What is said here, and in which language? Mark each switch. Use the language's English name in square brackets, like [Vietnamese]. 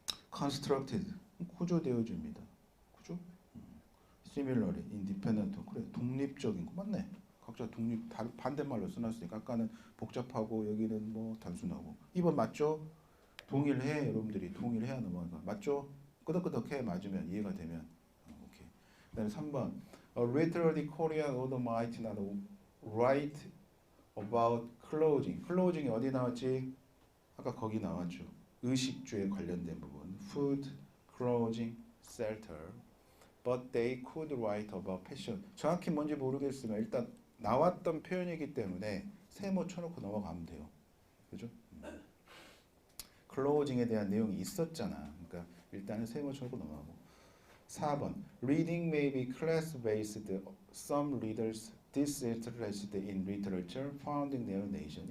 [English] constructed. [Korean] 구조되어집니다. 구조? [English] similarly, independent. [Korean] 그래, 독립적인 거 맞네. 각자 독립 반대말로 써놨으니까 아까는 복잡하고 여기는 뭐 단순하고. 2번 맞죠? 동일해 여러분들이 동일해야 넘어가. 맞죠? 끄덕끄덕해 맞으면 이해가 되면 오케이. 그다음에 3번 [English] literally Korean author might not write about clothing. [Korean] clothing이 어디 나왔지? 아까 거기 나왔죠. 의식주에 관련된 부분. [English] food, clothing, shelter. But they could write about fashion. [Korean] 정확히 뭔지 모르겠으면 일단 나왔던 표현이기 때문에 세모 쳐놓고 넘어가면 돼요. 그죠? 클로징에 대한 내용이 있었잖아. 그러니까 일단은 세모 쳐놓고 넘어가고. 4번. [English] Reading may be class-based. Some readers disinterested in literature found in their nation.